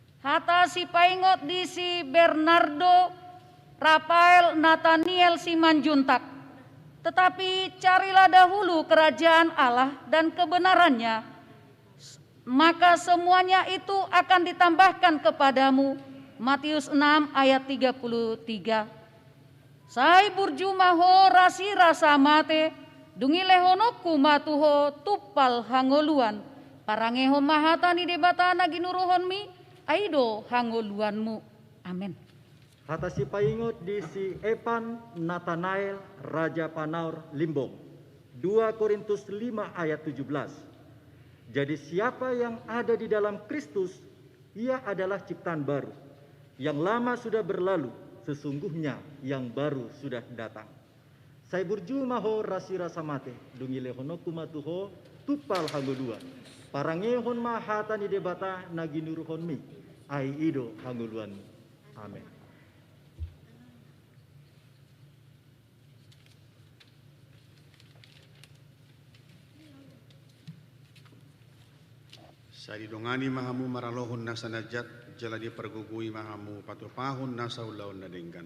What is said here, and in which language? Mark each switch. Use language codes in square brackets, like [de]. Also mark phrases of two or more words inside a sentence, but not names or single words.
[bbc] Hata si paingot di si Bernardo Rafael Nathaniel Simanjuntak. [id] Tetapi carilah dahulu kerajaan Allah dan kebenarannya, maka semuanya itu akan ditambahkan kepadamu. Matius 6 ayat 33. [bbc] Sai burjumaho rasi rasa mate, dungi lehonoku matuho tupal hangoluan, parangeho mahatani debatana ginuruhonmi, aido hangoluanmu. Amin. Hata si paingot di si Epan Nathanael Raja Panaur Limbong. [id] 2 Korintus 5 ayat 17. Jadi siapa yang ada di dalam Kristus, ia adalah ciptaan baru. Yang lama sudah berlalu, sesungguhnya yang baru sudah datang. [bbc] Sai burju maho rasi rasa mate, dungi lehonoku matuho tupal hanguluan. Parangehon mahata ni debata naginuruhon mi, ai ido hanguluan. Amin. Sa didongani mahamu maralohon na sanajat, jala di pergugui mahamu patupahon na sa ulaon na denggan.